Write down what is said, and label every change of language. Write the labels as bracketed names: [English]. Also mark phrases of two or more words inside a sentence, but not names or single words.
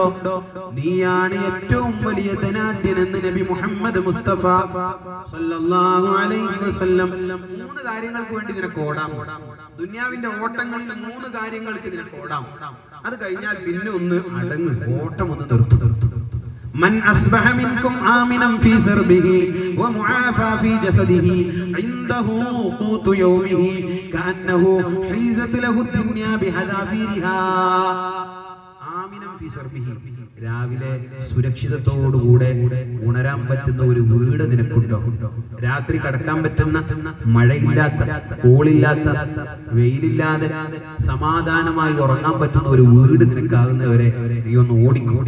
[Malayalam] നീയാണ് ഏറ്റവും വലിയ ധനാഢ്യനെന്ന് നബി മുഹമ്മദ് മുസ്തഫ [Arabic] صلى الله عليه وسلم. [Malayalam] 3 കാര്യങ്ങൾക്ക് വേണ്ടി നിനക്ക് ഓടാം. ദുനിയാവിന്റെ ഓട്ടങ്ങളിൽ 3 കാര്യങ്ങൾക്ക് നിനക്ക് ഓടാം. അത് കഴിഞ്ഞാൽ പിന്നെ ഒന്ന് അടങ്ങ്, ഓട്ടം ഒന്ന് നിർത്തും. [Arabic] من أصبح منكم آمنا في سربه ومعافى في جسده عنده قوت يومه كأنه حيزت له الدنيا بحذافيرها. آمنا في سربه. [Malayalam] രാവിലെ സുരക്ഷിതത്തോടുകൂടെ ഉണരാൻ പറ്റുന്ന ഒരു വീട് നിനക്കുണ്ടോ? രാത്രി കടക്കാൻ പറ്റുന്ന, മഴയില്ലാത്ത, കോളില്ലാത്ത, വെയിലില്ലാതെ സമാധാനമായി ഉറങ്ങാൻ പറ്റുന്ന ഒരു വീട് നിനക്കാകുന്നവരെ നീ ഒന്ന് ഓടിക്കോടി.